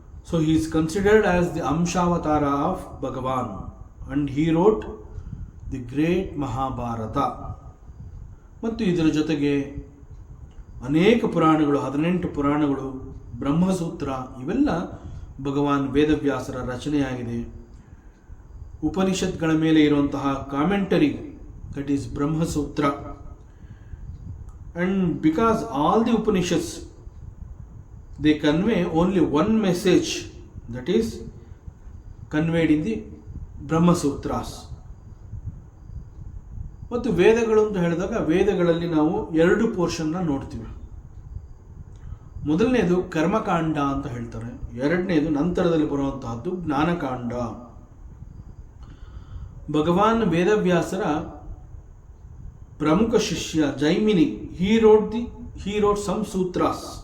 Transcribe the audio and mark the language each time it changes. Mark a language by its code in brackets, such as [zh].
[en] So he is considered as the Amshavatara of Bhagavan, and he wrote the great Mahabharata. [kn] ಮತ್ತು ಇದರ ಜೊತೆಗೆ ಅನೇಕ ಪುರಾಣಗಳು, 18 ಪುರಾಣಗಳು, ಬ್ರಹ್ಮಸೂತ್ರ, ಇವೆಲ್ಲ ಭಗವಾನ್ ವೇದವ್ಯಾಸರ ರಚನೆಯಾಗಿದೆ. ಉಪನಿಷತ್ಗಳ ಮೇಲೆ ಇರುವಂತಹ commentary, [en] that is [kn] Brahmasutra. [en] And because all the Upanishads, they convey only one message, that is conveyed in the Brahma Sutras. [kn] ಮತ್ತು ವೇದಗಳು ಅಂತ ಹೇಳಿದಾಗ ವೇದಗಳಲ್ಲಿ ನಾವು 2 ಪೋರ್ಷನ್ನ ನೋಡ್ತೀವಿ. ಮೊದಲನೇದು ಕರ್ಮಕಾಂಡ ಅಂತ ಹೇಳ್ತಾರೆ, ಎರಡನೇದು ನಂತರದಲ್ಲಿ ಬರುವಂತಹದ್ದು ಜ್ಞಾನಕಾಂಡ. ಭಗವಾನ್ ವೇದವ್ಯಾಸರ ಪ್ರಮುಖ ಶಿಷ್ಯ Jaimini, [en] he wrote some sutras.